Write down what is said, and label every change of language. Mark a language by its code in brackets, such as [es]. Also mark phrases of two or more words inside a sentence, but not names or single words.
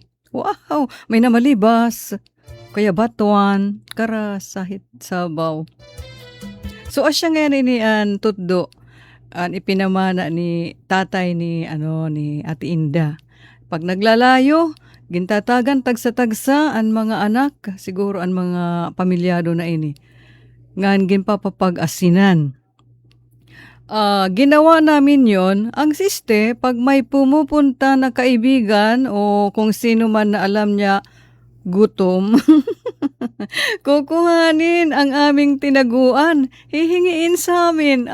[war] Wow! May namalibas. Kaya batuan, karasahit sabaw. So asya nga ni tutdo ipinamana ni tatay ni Ate Inda. Pag naglalayo, gintatagan tagsa-tagsa ang mga anak, siguro ang mga pamilyado na ini. Ngan ginpapapag-asinan. [tl] Ginawa namin yon. Ang siste, pag may pumupunta na kaibigan o kung sino man na alam niya gutom, kukuhanin ang aming tinaguan, hihingiin sa amin.